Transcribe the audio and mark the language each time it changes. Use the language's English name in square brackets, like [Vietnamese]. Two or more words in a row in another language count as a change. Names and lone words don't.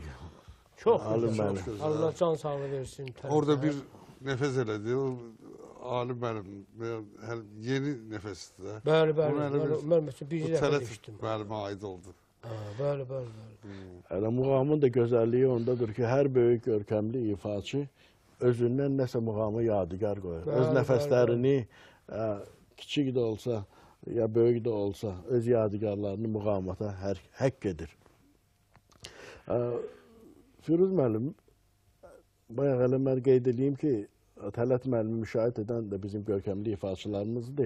[Turkish] Çok Alim güzel. benim. Allah can sağlığı versin. [Azerbaijani] Orada bir nefes elədi. [Turkish] O alim benim yeni nefesti de. [Azerbaijani] Bəli, bəli. Onu elə bir- Mən məsələn bir Bu dəfə tələf düşdüm. müəllimə aid oldu. Ha, bəli, bəli, bəli. [Turkish] Yani muğamın da güzelliği ondadır ki her büyük görkemli ifaçı özünden nəsə muğamı yadigar koyar. [Azerbaijani] Bəli, Öz bəli, nəfəslərini küçük de olsa ya böyük de olsa öz yadigarlarını muğamata həkk edir. Firuz müəllim, bayaq elə mən qeyd edeyim ki, Tələt müəllimi müşahidə edən də bizim görkəmli ifaçılarımızdır.